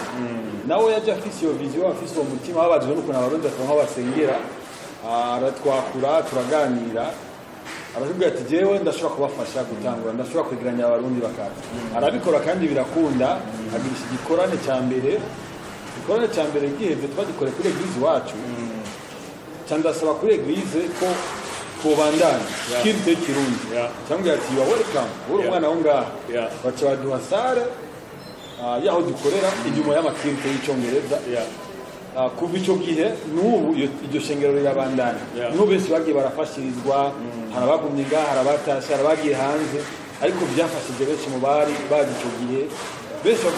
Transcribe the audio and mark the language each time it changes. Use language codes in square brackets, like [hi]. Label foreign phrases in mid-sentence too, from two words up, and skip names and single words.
[rn] nawe yaje afise iyo vision afise uwo mutima wabajwe nuko abarundi batonka basengera aratwakura turaganira aratubwira ati jewe ndashobora kubafasha gutangura ndashobora kwegeranya abarundi bakaza arabikora kandi birakunda agirisha igikorane cya mbere giheze twagikore kuri eglise wacu cyandasaba kuri eglise ko kubandanya kirite kirundi cyangwa ati [en] you are welcome [rn] uri umwana wo ngaha baca baduha sare yaho dukorera inyuma y'amakirite y'icyongereza kuva icyo gihe n'ubu iryo shengero rirabandanya n'ubu benshi bagiye barafashirizwa hari abagumye ngaha hari abatashe hari abagiye hanze ariko byafashije benshi mu bari bazi icyo gihe benshi bavuga